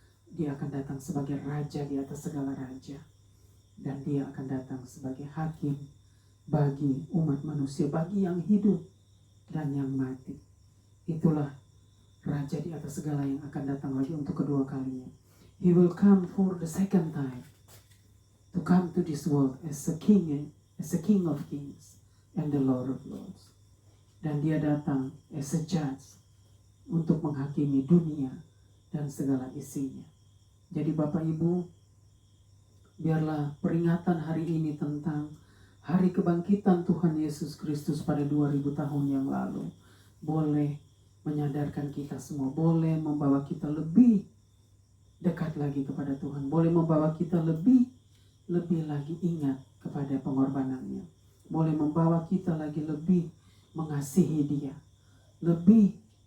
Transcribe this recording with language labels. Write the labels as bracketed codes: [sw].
[id] Dia akan datang sebagai raja di atas segala raja, dan dia akan datang sebagai hakim bagi umat manusia, bagi yang hidup dan yang mati. Itulah raja di atas segala yang akan datang lagi untuk kedua kalinya. [en] He will come for the second time, to come to this world as a king of kings and the Lord of lords. [id] Dan dia datang [en] as a judge [id] untuk menghakimi dunia dan segala isinya. Jadi Bapak Ibu, biarlah peringatan hari ini tentang hari kebangkitan Tuhan Yesus Kristus pada 2000 tahun yang lalu boleh menyadarkan kita semua, boleh membawa kita lebih dekat lagi kepada Tuhan, boleh membawa kita lebih lagi ingat kepada pengorbanannya, boleh membawa kita lagi lebih mengasihi Dia, lebih